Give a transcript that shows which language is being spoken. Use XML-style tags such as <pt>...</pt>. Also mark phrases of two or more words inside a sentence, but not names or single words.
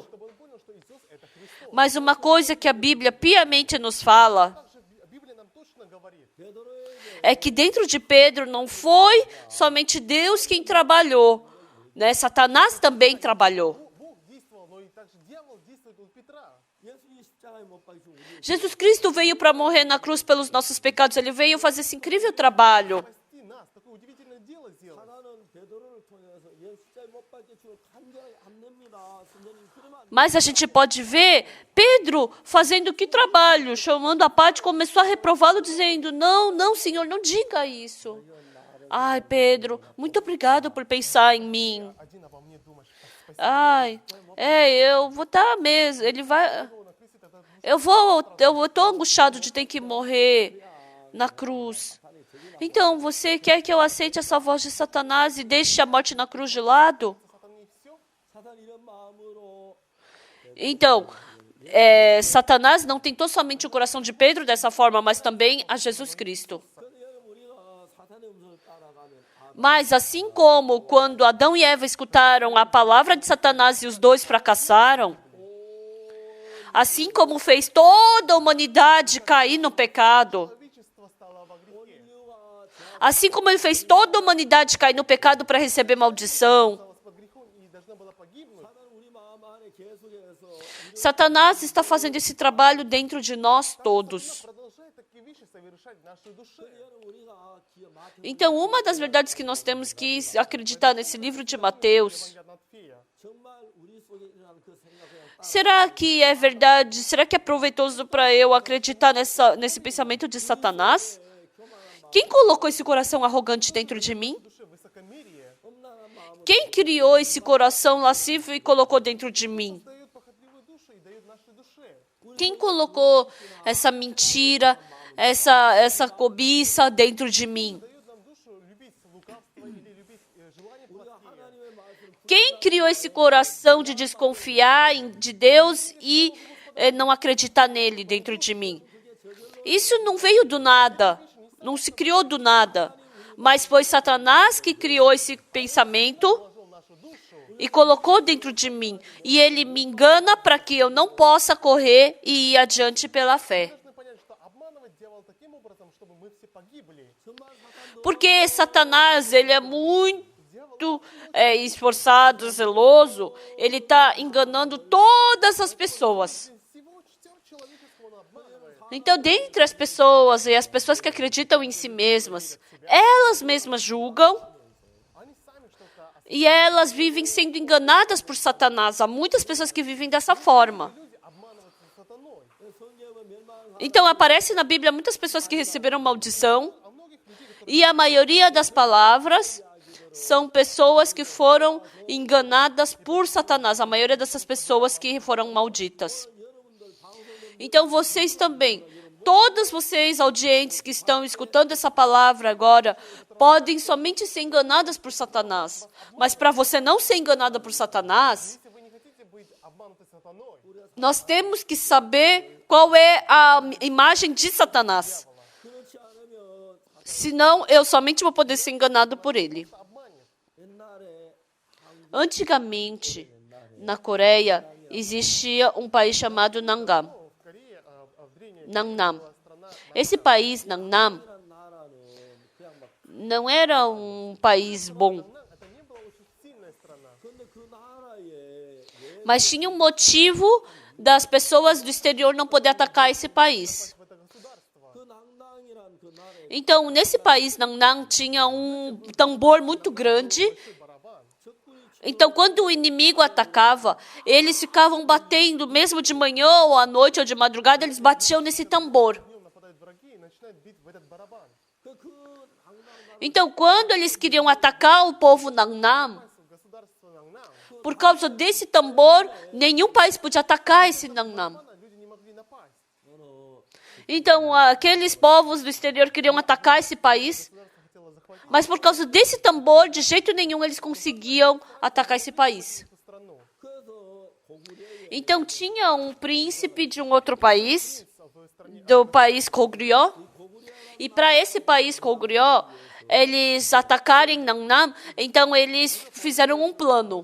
<pt>Mas uma coisa que a Bíblia piamente nos fala é que dentro de Pedro não foi somente Deus quem trabalhou, né? Satanás também trabalhou. Jesus Cristo veio para morrer na cruz pelos nossos pecados. Ele veio fazer esse incrível trabalho.</pt> <ru>спасти нас, такое удивительное дело сделать.</ru> <pt>Mas a gente pode ver Pedro fazendo que trabalho? Chamando a parte, começou a reprová-lo, dizendo, não, não, Senhor, não diga isso. Ai, Pedro, muito obrigado por pensar em mim.</pt> <ru>Один обо мне думаешь. Спасибо.</ru> <pt>Ai, eu vou estar mesmo, ele vai... Eu estou angustiado de ter que morrer na cruz. Então, você quer que eu aceite essa voz de Satanás e deixe a morte na cruz de lado? Então, Satanás não tentou somente o coração de Pedro dessa forma, mas também a Jesus Cristo. Mas assim como quando Adão e Eva escutaram a palavra de Satanás e os dois fracassaram, assim como fez toda a humanidade cair no pecado,</pt> <ru>Человечество стало во грехе.</ru> <pt>assim como ele fez toda a humanidade cair no pecado para receber maldição,</pt> <ru>Осталось под грехом и должна была погибнуть.</ru> <pt>Satanás está fazendo esse trabalho dentro de nós todos.</pt> <ru>Продолжает такие вещи совершать в нашей душе.</ru> <pt>Então, uma das verdades que nós temos que acreditar nesse livro de Mateus,</pt> <ru>Евангелие от Матфея.</ru> <pt>será que é verdade? Será que é proveitoso para eu acreditar nesse pensamento de Satanás? Quem colocou esse coração arrogante dentro de mim?</pt> <ru>В душе высокомерие</ru> <pt>Quem criou esse coração lascivo e colocou dentro de mим?</pt> <ru>дает похотливую душу и дает нашей душе.</ru> <pt>Quem colocou essa mentira, essa cobiça dentro de mim?</pt> <ru>Дает нам душу любить лукавство или любить желания плохие.</ru> <pt>Quem criou esse coração de desconfiar de Deus e não acreditar nele dentro de mim? Isso não veio do nada, não se criou do nada, mas foi Satanás que criou esse pensamento</pt> <ru>Положил нашу душу.</ru> <pt>e colocou dentro de mim. E ele me engana para que eu não possa correr e ir adiante pela fé.</pt> <ru>Должны понять, что обманывает дьявол таким образом, чтобы мы все погибли.</ru> <pt>Porque Satanás, ele é muito esforçado, zeloso. Ele está enganando todas as pessoas.</pt> <ru>Всего человеческого он обманывает.</ru> <pt>Então, dentre as pessoas e as pessoas que acreditam em si mesmas, elas mesmas julgam</pt> <ru>Они сами что-то...</ru> <pt>e elas vivem sendo enganadas por Satanás. Há muitas pessoas que vivem dessa forma.</pt> <ru>Люди обманываются сатаной.</ru> <pt>Então, aparece na Bíblia muitas pessoas que receberam maldição</pt> <ru>А многих людей, которые</ru> <pt>e a maioria das palavras são pessoas que foram enganadas por Satanás. A maioria dessas pessoas que foram malditas. Então, vocês também, todos vocês, audientes que estão escutando essa palavra agora, podem somente ser enganadas por Satanás. Mas para você não ser enganada por Satanás,</pt> <ru>если вы не хотите быть обмануты сатаной,</ru> <pt>nós temos que saber qual é a imagem de Satanás. Senão, eu somente vou poder ser enganado por ele.</pt> <ru>обманет.</ru> <pt>Antigamente, na Coreia, existia um país chamado Nanam.</pt> <ru>В Корее, в древней Nangnam. страна,</ru> <pt>Esse país, Nangnam, não era um país bom,</pt> <ru>это не была очень сильная страна.</ru> <pt>mas tinha um motivo das pessoas do exterior não poder atacar esse país.</pt> <ru>В это государство.</ru> <pt>Então, nesse país, Nangnam, tinha um tambor muito grande.</pt> <ru>Барабан.</ru> <pt>Então, quando o inimigo atacava, eles ficavam batendo, mesmo de manhã ou à noite ou de madrugada, eles batiam nesse tambor.</pt> <ru>Днем нападают враги и начинают бить в этот барабан.</ru> <pt>Então, quando eles queriam atacar o povo Nangnam,</pt> <ru>В государство Нангнам,</ru> <pt>por causa desse tambor, nenhum país podia atacar esse Nangnam.</pt> <ru>люди не могли напасть.</ru> <pt>Então, aqueles povos do exterior queriam atacar esse país,</pt> <ru>Государство хотело захватить</ru> <pt>mas por causa desse tambor, de jeito nenhum eles conseguiam atacar esse país.</pt> <ru>эту страну.</ru> <pt>Então, tinha um príncipe de um outro país,</pt> <ru>В стране</ru> <pt>do país Goguryeo, e para esse país Goguryeo, eles atacarem Nangnam, então eles fizeram um plano.</pt>